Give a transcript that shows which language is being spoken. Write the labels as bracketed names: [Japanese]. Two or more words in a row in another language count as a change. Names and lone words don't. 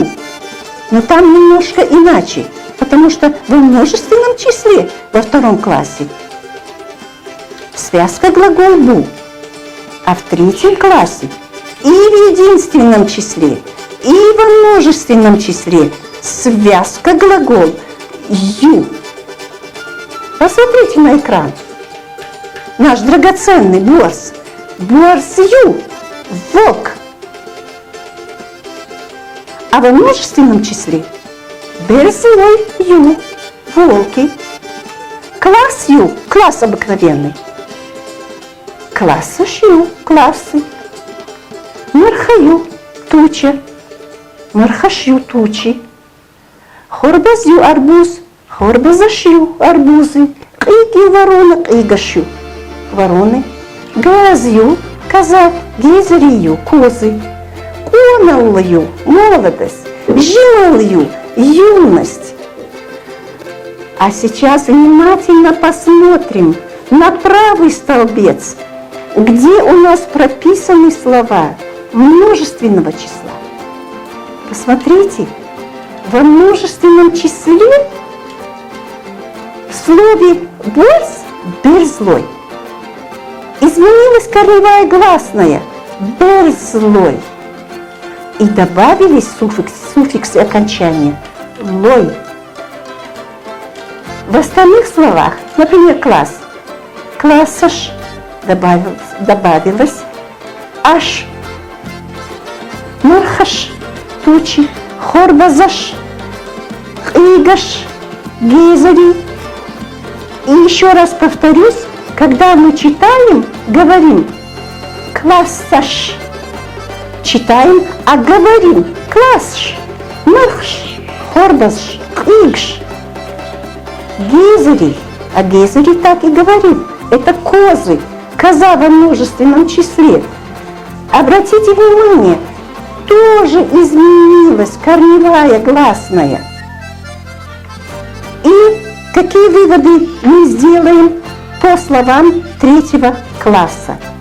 [Russian] Но там немножко иначе, потому что во множественном числе во 2 классе связка глагол «бу». А в 3 классе и в единственном числе, и во множественном числе связка глагол «ю». Посмотрите на экран. Наш драгоценный борс. [Ingush] Борс-ю. [Russian] Волк. А во множественном числе берзлой-ю. Волки. Класс-ю. Класс обыкновенный. Класс-ю. Классы. Марха-ю. Туча. Мархаш-ю. Тучи. Хорбаз-ю. Арбуз. Хорбазашью. Арбузы. Кыги ворона. Кыгашью. Вороны. Газью. Коза. Гизрию. Козы. [Ingush] Кональю. [Russian] Молодость. Жилью. Юность. А сейчас внимательно посмотрим на правый столбец, где у нас прописаны слова множественного числа. Посмотрите, во множественном числе в слове «борс» «берзлой» изменилась корневая гласная «берзлой» и добавились суффиксы окончания «лой». В остальных словах, например, класс, классаш добавилось аш, мурхаш, тучи, хорбазаш, игаш, гейзари. И еще раз повторюсь, когда мы читаем, говорим классаш, читаем, а говорим класш, мурхаш, хорбазаш, игш. Гейзери, а гейзери так и говорим, это козы, коза во множественном числе. Обратите внимание, тоже изменилась корневая гласная. И какие выводы мы сделаем по словам 3 класса?